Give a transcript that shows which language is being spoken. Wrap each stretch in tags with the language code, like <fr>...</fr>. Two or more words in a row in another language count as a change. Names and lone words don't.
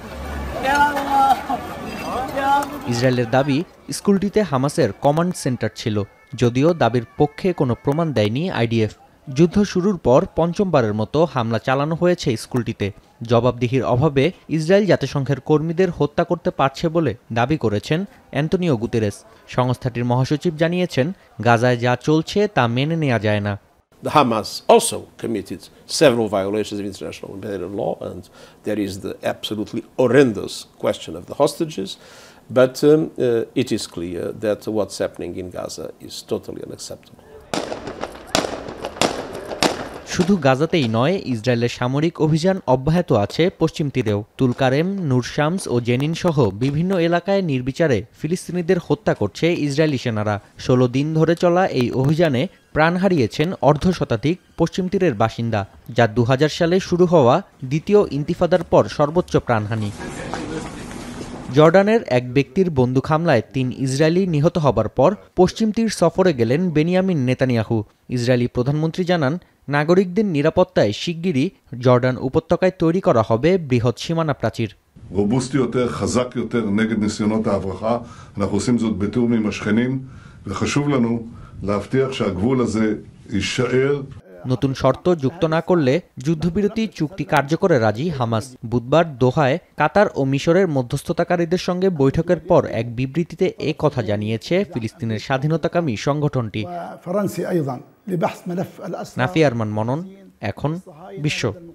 <bn>ইসরায়েলের দাবি, স্কুলটিতে হামাসের কমান্ড সেন্টার ছিল, যদিও দাবির পক্ষে কোনো প্রমাণ দেয়নি IDF। যুদ্ধ শুরুর পর পঞ্চমবারের মতো হামলা চালানো হয়েছে স্কুলটিতে। জবাবদিহির অভাবে ইসরায়েল জাতিসংঘের কর্মীদের হত্যা করতে পারছে বলে দাবি করেছেন অ্যান্তোনিও গুতেরেস। সংস্থাটির মহাসচিব জানিয়েছেন, গাজায় যা চলছে তা মেনে নেওয়া যায় না।</bn> <en>The Hamas also committed several violations of international humanitarian law, and there is the absolutely horrendous question of the hostages. But it is clear that what's happening in Gaza is totally unacceptable.</en> <bn>শুধু গাজাতেই নয়, ইসরায়েলের সামরিক অভিযান অব্যাহত আছে পশ্চিম তীরেও। তুলকারেম, নূর শামস ও জেনিন সহ বিভিন্ন এলাকায় নির্বিচারে ফিলিস্তিনিদের হত্যা করছে ইসরায়েলি সেনারা। 16 দিন ধরে চলা এই অভিযানে প্রাণ হারিয়েছেন অর্ধশতাধিক পশ্চিম তীরের বাসিন্দা, যা 2000 সালে শুরু হওয়া দ্বিতীয় ইন্তিফাদার পর সর্বোচ্চ প্রাণহানি। জর্ডানের এক ব্যক্তির বন্দুক হামলায় 3 ইসরায়েলি নিহত হবার পর পশ্চিম তীর সফরে গেলেন বেনিয়ামিন নেতানিয়াহু। ইসরায়েলি প্রধানমন্ত্রী জানান, নাগরিকদের নিরাপত্তায় শিগগিরই জর্ডান উপত্যকায় তৈরি করা হবে বৃহৎ সীমানা প্রাচীর।</bn> <he>רובוסטי יותר, חזק יותר נגד ניסיונות ההברחה. אנחנו עושים זאת בתיאום עם השכנים, וחשוב לנו להבטיח שהגבול הזה יישאר।</he> <bn>নতুন শর্ত যুক্ত না করলে যুদ্ধবিরতি চুক্তি কার্যকরে রাজি হামাস। বুধবার দোহায় কাতার ও মিশরের মধ্যস্থতাকারীদের সঙ্গে বৈঠকের পর এক বিবৃতিতে এ কথা জানিয়েছে ফিলিস্তিনের স্বাধীনতাকামী সংগঠনটি। নাফি আরমান মনন, এখন বিশ্ব।</bn>